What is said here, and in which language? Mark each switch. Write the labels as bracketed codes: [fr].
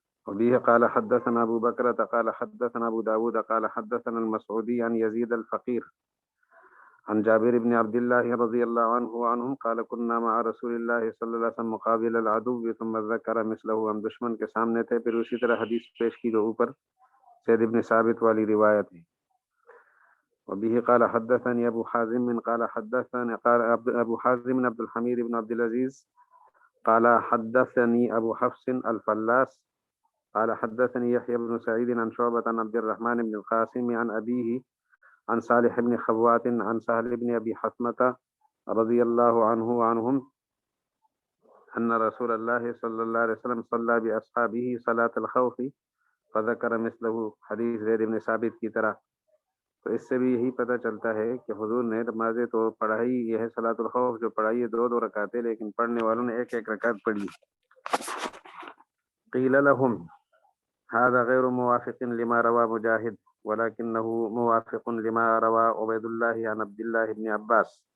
[ar] وبه قال حدثنا ابو بکر قال حدثنا ابو داود قال حدثنا المسعودی عن یزید الفقیر عن جابر بن عبد الله رضي الله عنهم قال كنا مع رسول الله صلی اللہ علیہ وسلم مقابل العدو ثم ذكر مثله، [ur] ہم دشمن کے سامنے تھے، پھر اسی طرح حدیث پیش کی جو اوپر زید بن ثابت والی روایت ہے۔ [ar] وبه قال حدثني أبو حازم قال حدثني أبو حازم عبد الحميد بن عبد العزيز قال حدثني أبو حفص الفلاس قال حدثني يحيى بن سعيد عن شعبة عن عبد الرحمن بن القاسم عن أبيه عن صالح بن خوات عن سهل بن أبي حثمة رضي الله عنه وعنهم أن رسول الله صلى الله عليه وسلم صلى بأصحابه صلاة الخوف فذكر مثله [ur] حدیث زید بن ثابت کی طرح. تو اس سے بھی یہی پتہ چلتا ہے کہ حضور نے نمازیں تو پڑھائی، یہ ہے صلاۃ الخوف جو پڑھائی ہے 2 رکعتیں، لیکن پڑھنے والوں نے 1 رکعت پڑھی. [ar] قیل لهم هذا غیر موافق لما روى مجاہد ولكنه موافق لما روى عبید اللہ عن عبد اللہ بن عباس.